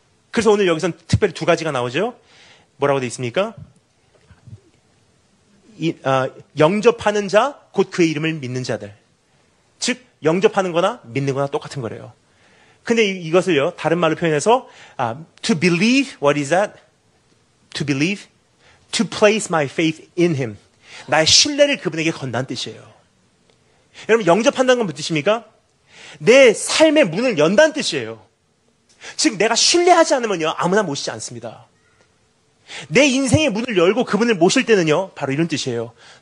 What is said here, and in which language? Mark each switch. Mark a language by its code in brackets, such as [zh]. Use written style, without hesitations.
[ko] 그래서 오늘 여기선 특별히 두 가지가 나오죠. 뭐라고 되어 있습니까? 영접하는 자, 곧 그의 이름을 믿는 자들. 즉, 영접하는 거나 믿는 거나 똑같은 거래요. 근데 이것을요, 다른 말로 표현해서 [en] to believe, what is that? To believe, to place my faith in him. [ko] 나의 신뢰를 그분에게 건다는 뜻이에요. 여러분, 영접한다는 건 무슨 뜻입니까? 내 삶의 문을 연다는 뜻이에요. 즉, 내가 신뢰하지 않으면요, 아무나 모시지 않습니다. 내 인생의 문을 열고 그분을 모실 때는요, 바로 이런 뜻이에요.